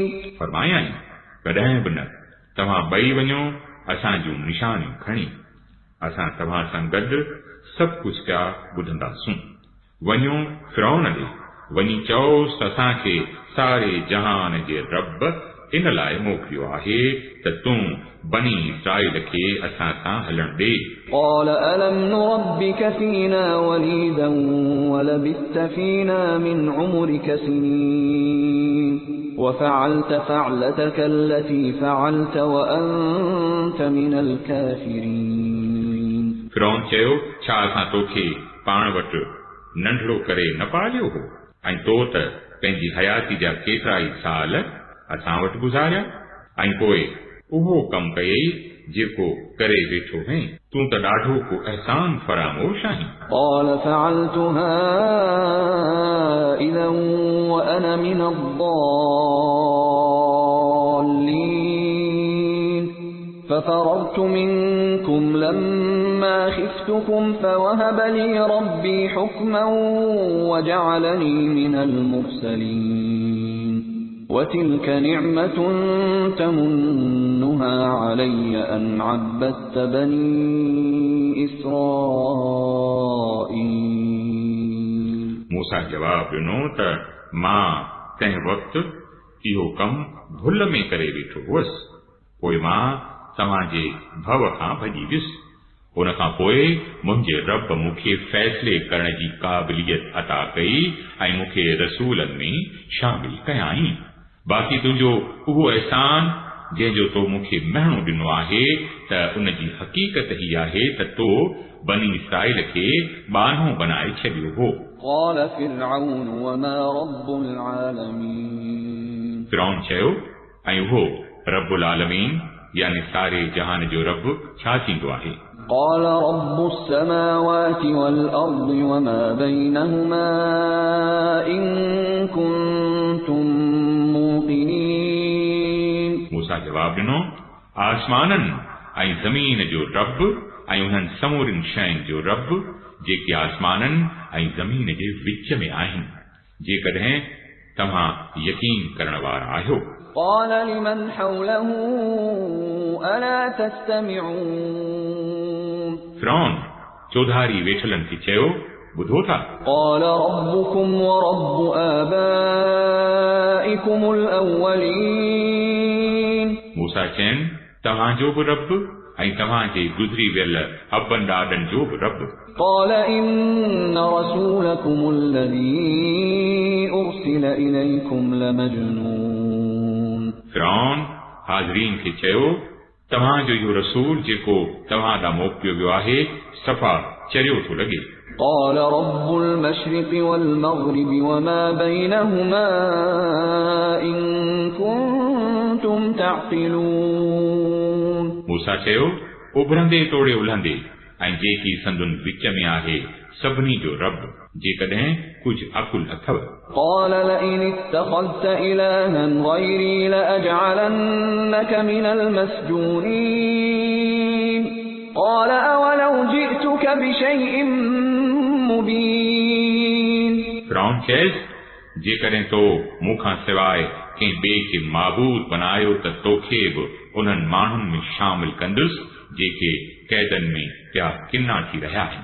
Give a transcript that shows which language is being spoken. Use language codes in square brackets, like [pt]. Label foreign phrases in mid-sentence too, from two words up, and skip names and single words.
[sd] फरमायां कॾहिं बि न तव्हां ॿई वञो असां जूं निशानियूं खणी, असां तव्हां सां गॾु सभु कुझु पिया ॿुधंदासूं। वञो फ़िरौन ॾे, वञी चओसि त असांखे सारे जहान जे रब इन लाइ मोकिलियो आहे त तूं बनी इस्राईल खे असां सां हलण ॾे। [ar] قَالَ أَلَمْ نُرَبِّكَ فِينَا وَلِيدًا وَلَبِثْتَ فِينَا مِنْ عُمُرِكَ سِنِينَ وَفَعَلْتَ فَعْلَتَكَ الَّتِي فَعَلْتَ وَأَنْتَ مِنَ الْكَافِرِينَ। [sd] फ़िरौन चयो, छा असां तोखे पाण वटि नंढड़ो करे न पालियो हो ऐं तो त पंहिंजी हयाती जा केतिरा ई साल असां वटि गुज़ारिया ऐं पोइ उहो कमु कयई जेको करे वेठो हैं, तूं त ॾाढो को अहसान फरामोश आहीं। [ar] قال فعلتها إذا وأنا من الضالين ففررت منكم لما خفتكم فوهب لي ربي حكما وجعلني من المرسلين وتلك نعمة تمنها علي أن عبدت بني إسرائيل [sd] मूसा जवाब ॾिनो त मां तंहिं वक़्तु इहो कमु भुल में करे वेठो हुअसि, पोइ मां तव्हांजे भव खां भॼी वियुसि। उन खां पोइ मुंहिंजे रब मूंखे फ़ैसिले करण जी क़ाबिलियत अता कई ऐं मूंखे रसूलनि में शामिल कयाई। बाक़ी तुंहिंजो उहो अहसान जंहिंजो तो मूंखे महणो ॾिनो आहे त उन जी हक़ीक़त ही आहे त तो बनी इसराइल खे बानो बनाए छॾियो हो। [ar] قال فرعون وما رب العالمين [sd] फिरौन चयो ऐं उहो [ar] رب العالمين [sd] यानी सारे जहान जो रब छा थींदो आहे? [ar] قال رب السماوات والأرض وما بينهما إن كنتم موقنين [sd] मूसा जवाब ॾिनो आसमाननि ऐं ज़मीन जो रब ऐं उन्हनि समूरनि शयुनि जो रब जेके आसमाननि ऐं ज़मीन जे विच में आहिनि, जेकॾहिं तव्हां यकीन करण वारा आहियो। [ar] قال لمن حوله ألا تستمعون [sd] फिरौन चौधारी वेठलनि खे चयो, ॿुधो था? [ar] قال ربكم ورب آبائكم الأولين [sd] मूसा चयनि तव्हांजो बि रब ऐं तव्हांजे गुज़री वियल अबनि ॾाॾनि जो बि रब। [ar] قال إن رسولكم الذي أرسل إليكم لمجنون [sd] फिरौन हाज़रीन खे चयो तव्हांजो इहो रसूल जेको तव्हां ॾांहुं मोकिलियो वियो आहे सफ़ा चरियो थो लॻे। [ar] قال رب المشرق والمغرب وما بينهما إن كنتم تعقلون [sd] मूसा चयो उभरंदे तोड़े उलहंदे ऐं जेकी संदुनि विच में आहे सभिनी जो रब, जेकॾहिं कुझु अकुल अथव। [ar] قال لئن اتخذت إلها غيري لأجعلنك من المسجونين قال أولو جئتك بشيء مبين [sd] फिरौन चयसि जेकॾहिं तो मूंखां सवाइ कंहिं ॿिए खे माबूद बनायो त तोखे बि उन्हनि माण्हुनि में शामिल कंदुसि जेके कैदनि में पिया किना थी रहिया आहिनि।